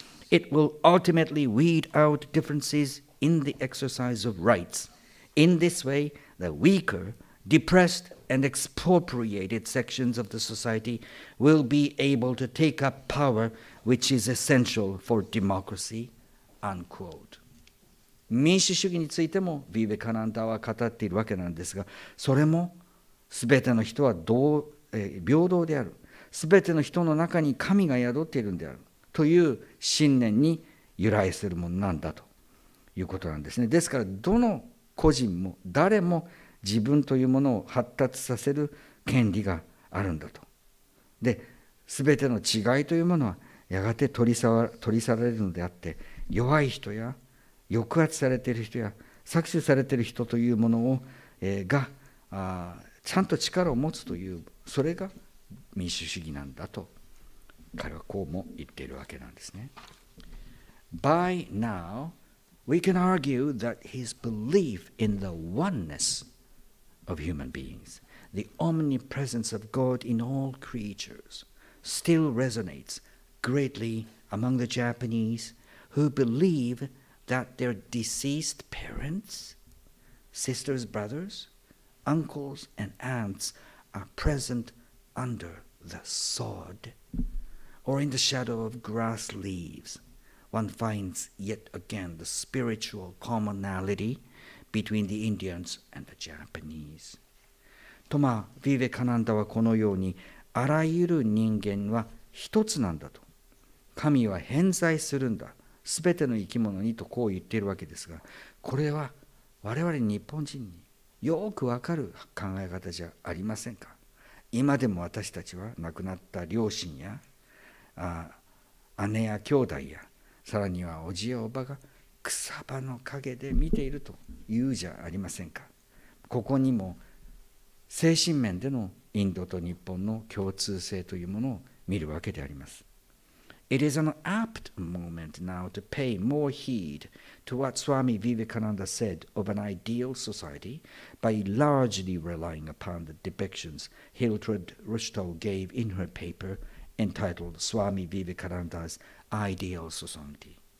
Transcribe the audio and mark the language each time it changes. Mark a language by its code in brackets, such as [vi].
[en] It will ultimately weed out differences in the exercise of rights. In this way, the weaker, depressed, and expropriated sections of the society will be able to take up power which is essential for democracy, unquote. [ja] 民主主義についてもヴィヴェカナンダは語っているわけなんですが、それもすべての人は平等である、すべての人の中に神が宿っているんであるという信念に由来するものなんだということなんですね。ですからどの個人も誰も自分というものを発達させる権利があるんだと。で、すべての違いというものはやがて取り去られるのであって、弱い人や抑圧されている人や搾取されている人というものを、がちゃんと力を持つという、それが民主主義なんだと彼はこうも言っているわけなんですね。 [en] By now, we can argue that his belief in the oneness of human beings, the omnipresence of God in all creatures, still resonates greatly among the Japanese who believe that their deceased parents, sisters, brothers, uncles, and aunts are present under the sod or in the shadow of grass leaves. One finds yet again the spiritual commonality between the Indians and the Japanese. [ja] とヴィヴェカナンダはこのように、あらゆる人間は一つなんだと。神は偏在するんだ。すべての生き物にとこう言っているわけですが、これは我々日本人によくわかる考え方じゃありませんか。今でも私たちは亡くなった両親や姉や兄弟や、さらにはおじやおばが草葉の陰で見ているというじゃありませんか。ここにも精神面でのインドと日本の共通性というものを見るわけであります。 [en] It is an apt moment now to pay more heed to what Swami Vivekananda said of an ideal society by largely relying upon the depictions Hiltrud Rushto gave in her paper entitled Swami Vivekananda's Ideal Society.